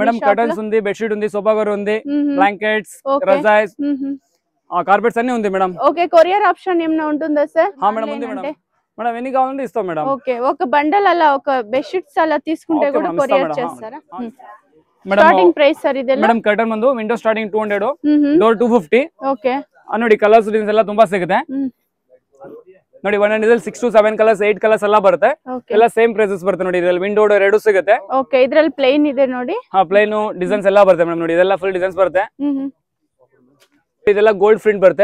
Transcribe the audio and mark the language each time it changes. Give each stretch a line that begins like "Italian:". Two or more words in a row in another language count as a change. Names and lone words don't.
Telugu: మేడం కర్టన్స్ ఉంది,
English: bed sheet
Telugu: ఉంది,
English: sofa cover
Telugu: ఉంది, బ్లాంకెట్స్, రజాయిస్, కార్పెట్స్ అన్ని ఉంది మేడం. ఓకే,
English: courier option
Telugu: ఏమైనా ఉంటుందా సార్? మేడం ఉంది మేడం. మేడం ఎన్ని కావాలంటే ఇస్తాం మేడం. ఓకే, ఒక బండల్ అలా ఒక
English: bed sheets
Telugu: అలా తీసుకుంటే కూడా కొరియర్ చేస్తారా?
Kannada: స్టార్టింగ్ ಪ್ರೈಸ್ ಸರ್ ಇದೆಲ್ಲ? ಮೇಡಂ ಕರ್ಟನ್ ಬಂದು
English: window starting
Kannada: 200, ಡೋರ್ 250. ಓಕೆ, ನೋಡಿ
English: colours designs
Kannada: ಎಲ್ಲ ತುಂಬಾ ಸಿಗುತ್ತೆ ನೋಡಿ. 1
English: design 6 to 7 colours 8 colours
Kannada: ಎಲ್ಲ ಬರುತ್ತೆ. ಎಲ್ಲ
English: same prices
Kannada: ಬರುತ್ತೆ ನೋಡಿ. ಇದರಲ್ಲಿ
English: window door
Kannada: ಎರಡು ಸಿಗುತ್ತೆ. ಓಕೆ, ಇದರಲ್ಲಿ ಪ್ಲೇನ್ ಇದೆ ನೋಡಿ.
English: plain designs
Kannada: ಎಲ್ಲ ಬರುತ್ತೆ ಮೇಡಂ ನೋಡಿ. ಇದೆಲ್ಲ
English: full designs
Kannada: ಬರುತ್ತೆ. ಇದೆಲ್ಲ
English: gold print
Kannada: ಬರುತ್ತೆ.